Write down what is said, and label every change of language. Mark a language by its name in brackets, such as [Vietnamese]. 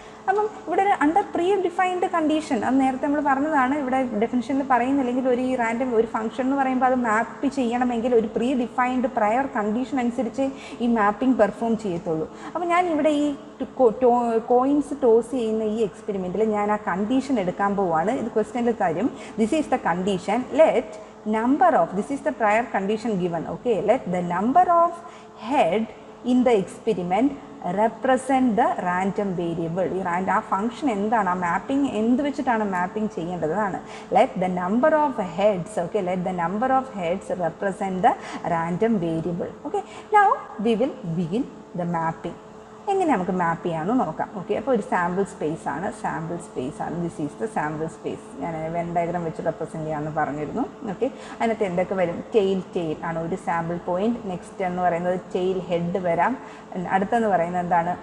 [Malayalam] അപ്പം ഇവിടെ ഒരു അണ്ടർ പ്രീ ഡിഫൈൻഡ് കണ്ടീഷൻ, അത് നേരത്തെ നമ്മൾ പറഞ്ഞതാണ്, ഇവിടെ ഡെഫിനിഷനിൽ പറയുന്നില്ലെങ്കിൽ ഒരു ഈ റാൻഡം ഒരു ഫംഗ്ഷൻ എന്ന് പറയുമ്പോൾ അത് മാപ്പ് ചെയ്യണമെങ്കിൽ ഒരു പ്രീ ഡിഫൈൻഡ് പ്രയർ കണ്ടീഷൻ അനുസരിച്ച് ഈ മാപ്പിംഗ് പെർഫോം ചെയ്യത്തുള്ളൂ. അപ്പോൾ ഞാൻ ഇവിടെ ഈ കോയിൻസ് ടോസ് ചെയ്യുന്ന ഈ എക്സ്പെരിമെൻറ്റിൽ ഞാൻ ആ കണ്ടീഷൻ എടുക്കാൻ പോവുകയാണ്. ഇത് ക്വസ്റ്റ്യനിൽ തരും. [English] This is the condition, let number of, this is the prior condition given, okay, let the number of head in the experiment represent the random variable. [Malayalam] ഈ ആ ഫംഗ്ഷൻ എന്താണ്, ആ മാപ്പിംഗ് എന്ത് വെച്ചിട്ടാണ് മാപ്പിംഗ് ചെയ്യേണ്ടതാണ്. [English] let the number of heads, okay, let the number of heads represent the random variable. Okay, now we will begin the mapping. [Malayalam] എങ്ങനെ നമുക്ക് മാപ്പ് ചെയ്യാമെന്ന് നോക്കാം. ഓക്കെ, അപ്പോൾ ഒരു സാമ്പിൾ സ്പേസ് ആണ്, [English] This is the sample space. [Malayalam] ഞാൻ when diagram വെച്ച് represent ചെയ്യാമെന്ന് പറഞ്ഞിരുന്നു. ഓക്കെ, അതിനകത്ത് എന്തൊക്കെ വരും? ടെയിൽ ആണ് ഒരു സാമ്പിൾ പോയിന്റ്. നെക്സ്റ്റ് എന്ന് പറയുന്നത് ടെയിൽ ഹെഡ് വരാം. അടുത്തെന്ന് പറയുന്നത് എന്താണ്?